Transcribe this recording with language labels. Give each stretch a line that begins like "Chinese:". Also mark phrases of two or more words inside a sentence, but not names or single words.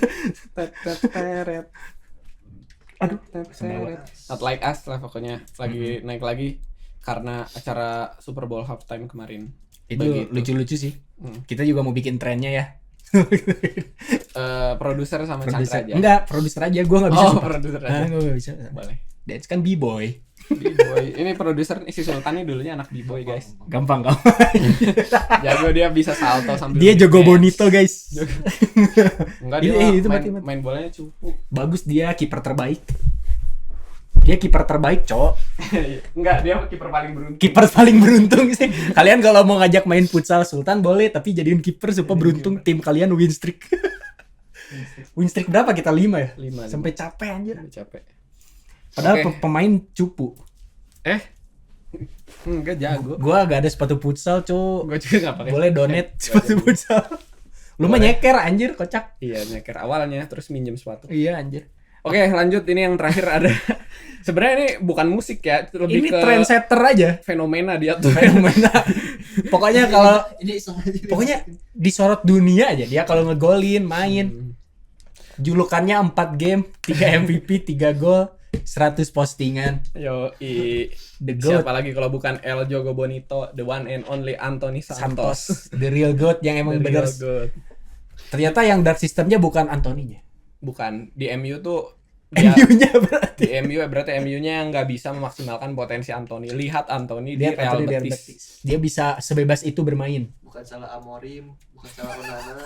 Indonesian: Aduh, Not Like Us lah pokoknya lagi naik lagi karena acara Super Bowl halftime kemarin. Itu Begitu. lucu-lucu sih. Kita juga mau bikin trennya ya. Produser sama Produser. Chandra aja. Enggak, produser aja. Gua enggak bisa. Oh, sumpah. produser Ah, aja. gua nggak bisa. Boleh. Dance kan B-boy. B-boy. Ini produser nih, si Sultan nih dulunya anak B-boy, guys. Gampang. Jago dia bisa salto sambil Dia jago dance. bonito, guys. Enggak Ini- dia itu main, mati. main bolanya cupu. Bagus dia kiper terbaik. Dia kiper terbaik, Cok. Enggak, dia kiper paling beruntung. Kiper paling beruntung sih. Kalian kalau mau ngajak main futsal Sultan boleh, tapi jadiin kiper supaya beruntung tim kalian
English: win streak. Win streak
Indonesian: berapa kita? 5 ya? 5. Sampai capek anjir. Capek. Padahal Oke. pemain cupu. Enggak jago. Gua gak ada sepatu futsal, Cok. Gue juga enggak pakai. Boleh donate sepatu jago. futsal. Lu mah Boleh. nyeker anjir, kocak. Iya, nyeker awalnya terus minjem sepatu. Iya anjir. Oke, lanjut ini yang terakhir ada. Sebenarnya ini bukan musik ya, lebih Ini ke trendsetter aja. fenomena dia tuh. Fenomena. Pokoknya kalau ini sengaja pokoknya disorot dunia aja dia kalau ngegolin, main. Julukannya 4 game, 3 MVP, 3 gol, 100 postingan. Yo,
English: The GOAT.
Indonesian: siapa lagi kalau bukan El Jogo Bonito,
English: the one and only
Indonesian: Anthony Santos.
English: Santos, the real GOAT
Indonesian: yang emang
English: The
Indonesian: bener.
English: real GOAT.
Indonesian: Ternyata yang dark systemnya bukan Antoninya. Bukan di MU tuh dia, MU-nya berarti. di MU ya berarti MU-nya nggak bisa memaksimalkan potensi Anthony. Lihat Anthony di Dia Real Anthony di Real Betis. Betis. Dia bisa sebebas itu bermain. bukan salah Amorim, bukan salah Onana,